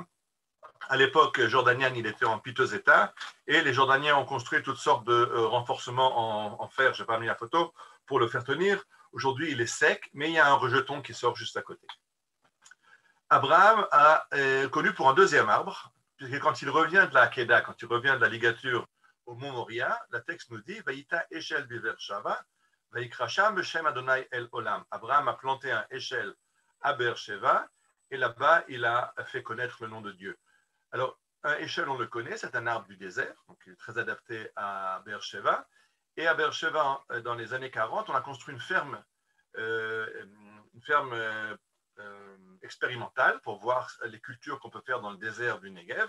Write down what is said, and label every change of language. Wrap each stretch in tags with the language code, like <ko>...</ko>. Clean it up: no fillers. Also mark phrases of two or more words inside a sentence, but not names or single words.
<fr>À l'époque jordanienne, il était en piteux état, et les Jordaniens ont construit toutes sortes de renforcements en fer, je n'ai pas mis la photo, pour le faire tenir. Aujourd'hui, il est sec, mais il y a un rejeton qui sort juste à côté. Abraham est connu pour un deuxième arbre, puisque quand il revient de la Kedah, quand il revient de la ligature au mont Moria, le texte nous dit</fr> <he>ויטע אשל בבאר שבע, ויקרא שם בשם ה' אל עולם.</he> <fr>Abraham a planté un Eshel à Beersheva, et là-bas, il a fait connaître le nom de Dieu. Alors, un Eshel, on le connaît, c'est un arbre du désert, donc il est très adapté à Beersheva. Et à Beersheba, dans les années 40, on a construit une ferme expérimentale pour voir les cultures qu'on peut faire dans le désert du Negev.</fr>